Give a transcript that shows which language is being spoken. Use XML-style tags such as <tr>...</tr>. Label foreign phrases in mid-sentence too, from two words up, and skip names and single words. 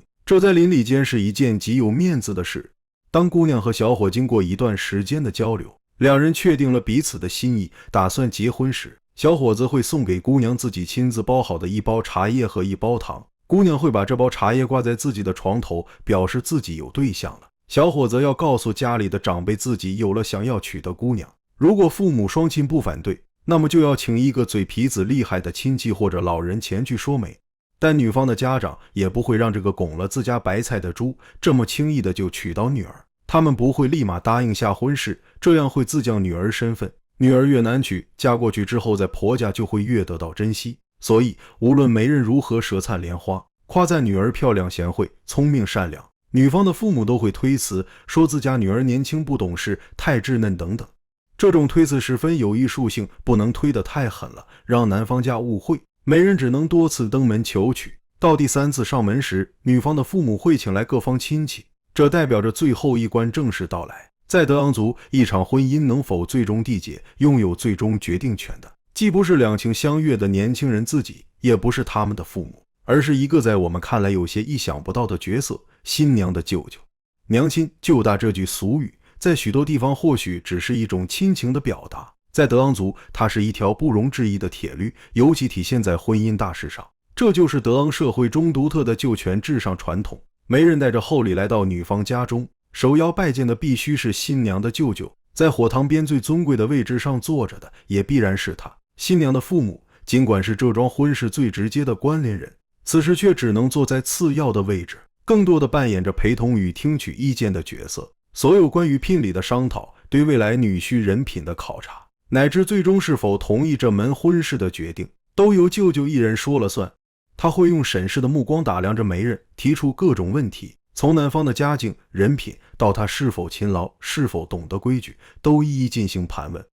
<zh>這在鄰里間是一件極有面子的事。當姑娘和小伙經過一段時間的交流， 兩人確定了彼此的心意，打算結婚時，小伙子会送給姑娘自己親自包好的一包茶葉和一包糖，姑娘会把这包茶叶掛在自己的床頭，表示自己有对象了。小伙子要告訴家裡的长輩自己有了想要娶的姑娘，如果父母双亲不反对，那么就要请一個嘴皮子厲害的親戚或者老人前去說媒。但女方的家長也不會讓這個拱了自家白菜的豬這麼輕易的就娶到女兒，他們不會立馬答應下婚事，這樣會自降女兒身份。女兒越難娶，嫁過去之後在婆家就會越得到珍惜。所以無論媒人如何舌燦蓮花，誇讚女兒漂亮賢惠、聰明善良，女方的父母都會推辭，說自家女兒年輕不懂事、太稚嫩等等。這種推辭十分有藝術性，不能推得太狠了，讓男方家誤會。媒人只能多次登門求娶，到第3次上門時，女方的父母會請來各方親戚，這代表着最後一關正式到來。在德昂族，一場婚姻能否最終締結，擁有最終決定權的，既不是兩情相悅的年輕人自己，也不是他們的父母，而是一個在我們看來有些意想不到的角色——新娘的舅舅。娘親舅大這句俗語，在許多地方或許只是一種親情的表達，在德昂族，它是一條不容置疑的鐵律，尤其體現在婚姻大事上。這就是德昂社會中獨特的舅權至上傳統。媒人帶着厚禮來到女方家中，首要拜見的必須是新娘的舅舅，在火塘邊最尊貴的位置上坐着的，也必然是他。新娘的父母，儘管是這樁婚事最直接的關聯人，此時卻只能坐在次要的位置，更多的扮演着陪同與聽取意見的角色。所有關於聘禮的商討，對未來女婿人品的考察，乃至最終是否同意這門婚事的決定，都由舅舅一人說了算。他會用審視的目光打量着媒人，提出各種問題，從男方的家境、人品到他是否勤勞、是否懂得規矩，都一一進行盤問。</zh>